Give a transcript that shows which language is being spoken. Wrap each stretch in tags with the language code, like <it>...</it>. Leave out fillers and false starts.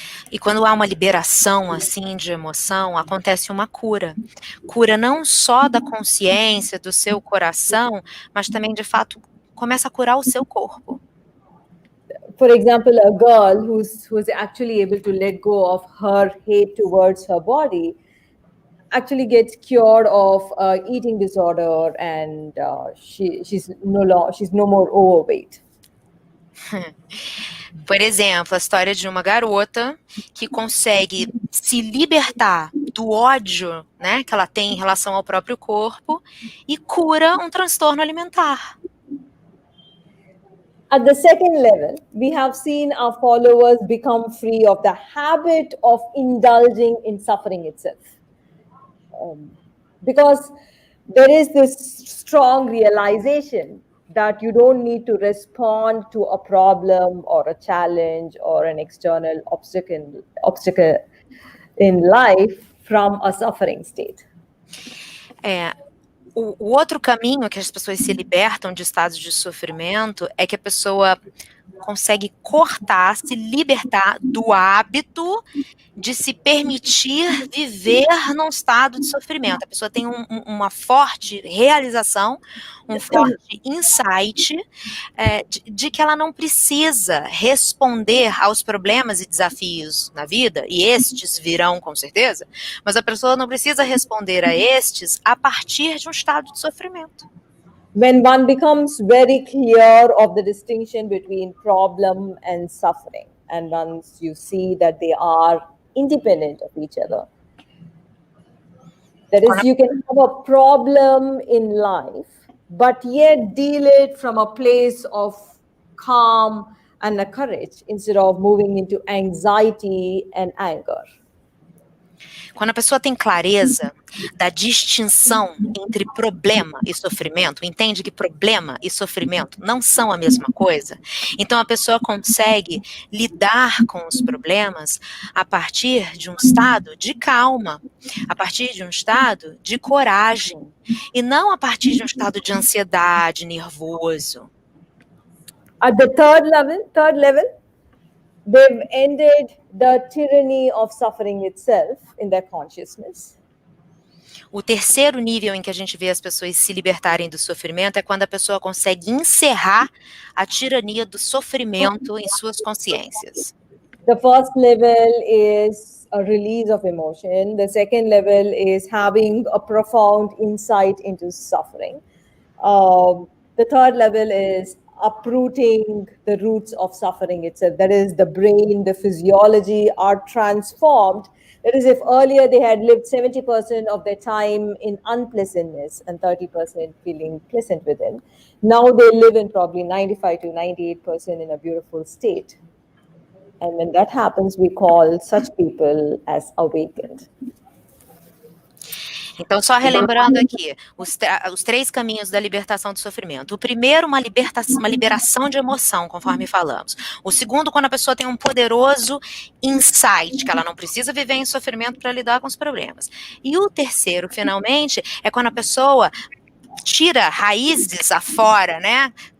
<pt>E quando há uma liberação assim de emoção, acontece uma cura. Cura não só da consciência, do seu coração, mas também de fato começa a curar o seu corpo.</pt> <en>For example, a girl who's actually able to let go of her hate towards her body actually gets cured of eating disorder, and she's no more overweight.</en> <pt>Por exemplo, a história de uma garota que consegue se libertar do ódio, né, que ela tem em relação ao próprio corpo e cura um transtorno alimentar.</pt> <en>At the second level, we have seen our followers become free of the habit of indulging in suffering itself. Because there is this strong realization that you don't need to respond to a problem or a challenge or an external obstacle in life from a suffering state.</en> <pt>O outro caminho que as pessoas se libertam de estados de sofrimento é que a pessoa consegue cortar, se libertar do hábito de se permitir viver num estado de sofrimento. A pessoa tem uma forte realização, um forte insight de que ela não precisa responder aos problemas e desafios na vida, e estes virão com certeza, mas a pessoa não precisa responder a estes a partir de um estado de sofrimento.</pt> <en>When one becomes very clear of the distinction between problem and suffering, and once you see that they are independent of each other, that is, you can have a problem in life, but yet deal it from a place of calm and a courage instead of moving into anxiety and anger.</en> <pt>Quando a pessoa tem clareza da distinção entre problema e sofrimento, entende que problema e sofrimento não são a mesma coisa, então a pessoa consegue lidar com os problemas a partir de um estado de calma, a partir de um estado de coragem, e não a partir de um estado de ansiedade, nervoso.</pt> <en>At the third level, they've ended the tyranny of suffering itself in their consciousness.</en> <pt>O terceiro nível em que a gente vê as pessoas se libertarem do sofrimento é quando a pessoa consegue encerrar a tirania do sofrimento em suas consciências.</pt> <en>The first level is a release of emotion. The second level is having a profound insight into suffering. The third level is uprooting the roots of suffering itself. That is, the brain, the physiology are transformed. That is, if earlier they had lived 70% of their time in unpleasantness and 30% feeling pleasant within, now they live in probably 95 to 98% in a beautiful state. And when that happens, we call such people as awakened.</en> <pt>Então, só relembrando aqui, os três caminhos da libertação do sofrimento. O primeiro, uma liberação de emoção, conforme falamos. O segundo, quando a pessoa tem um poderoso insight, que ela não precisa viver em sofrimento para lidar com os problemas. E o terceiro, finalmente, é quando a pessoa tira raízes afora, né?</pt>